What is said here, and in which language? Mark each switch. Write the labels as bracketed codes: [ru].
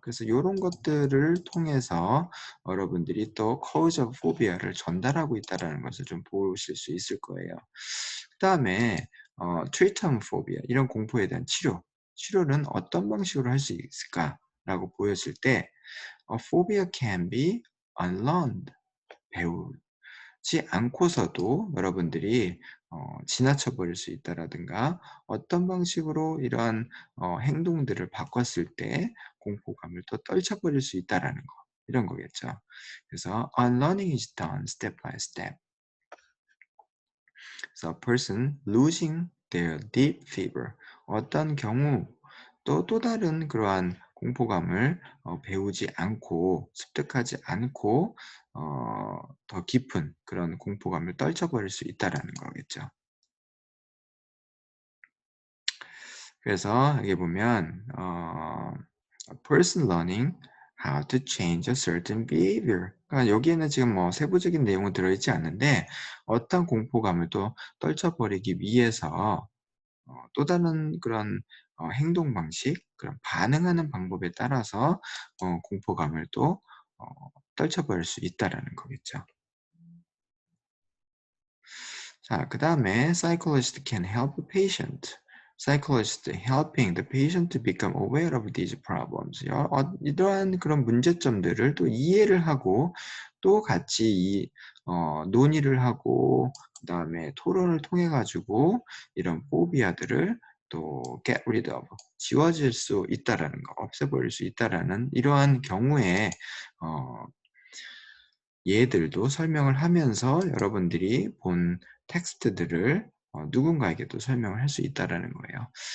[ko] 그래서 이런 것들을 통해서 여러분들이 또 [en] cause of phobia [ko] 를 전달하고 있다는 것을 좀 보실 수 있을 거예요. 그 다음에 [en] treatment phobia, [ko] 이런 공포에 대한 치료는 어떤 방식으로 할 수 있을까라고 보였을 때 [en] A phobia can be unlearned. [ko] 배우지 않고서도 여러분들이 지나쳐 버릴 수 있다라든가 어떤 방식으로 이러한 행동들을 바꿨을 때 공포감을 또 떨쳐버릴 수 있다라는 거. 이런 거겠죠. 그래서 [en] unlearning is done step by step. So a person losing their deep fear. [ko] 어떤 경우 또 다른 그러한 공포감을 배우지 않고 습득하지 않고 더 깊은 그런 공포감을 떨쳐버릴 수 있다라는 거겠죠. 그래서 여기 보면 [en] a person learning how to change a certain behavior. [ko] 그러니까 여기에는 지금 뭐 세부적인 내용은 들어있지 않는데 어떤 공포감을 또 떨쳐버리기 위해서 또 다른 그런 행동 방식, 그런 반응하는 방법에 따라서 공포감을 또 어 떨쳐버릴 수 있다라는 거겠죠. 자, 그다음에 [en] psychologist can help a patient. psychologist helping the patient to become aware of these problems. [ko] 이러한 그런 문제점들을 또 이해를 하고 또 같이 논의를 하고 그다음에 토론을 통해 가지고 이런 포비아들을 또 [en] get rid of, [ko] 지워질 수 있다라는 거, 없애버릴 수 있다라는 이러한 경우에 어 예들도 설명을 하면서 여러분들이 본 텍스트들을 누군가에게도 설명을 할 수 있다라는 거예요.